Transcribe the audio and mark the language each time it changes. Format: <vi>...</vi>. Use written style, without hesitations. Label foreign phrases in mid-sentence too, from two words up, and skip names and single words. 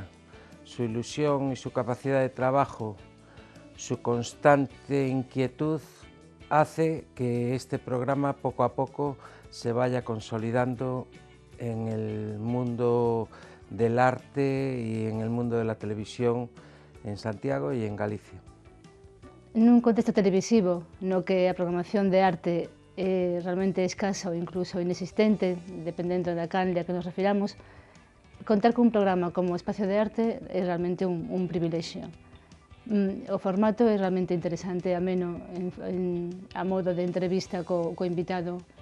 <es>Su ilusión y su capacidad de trabajo, su constante inquietud hace que este programa poco a poco se vaya consolidando en el mundo del arte y en el mundo de la televisión en Santiago y en Galicia.</es> <gl>Nun contexto televisivo no que a programación de arte é realmente escasa ou incluso inexistente, dependendo da canle a que nos refiramos, contar cun programa como Espacio de Arte é realmente un privilexio. O formato é realmente interesante, ameno, a modo de entrevista co invitado.</gl>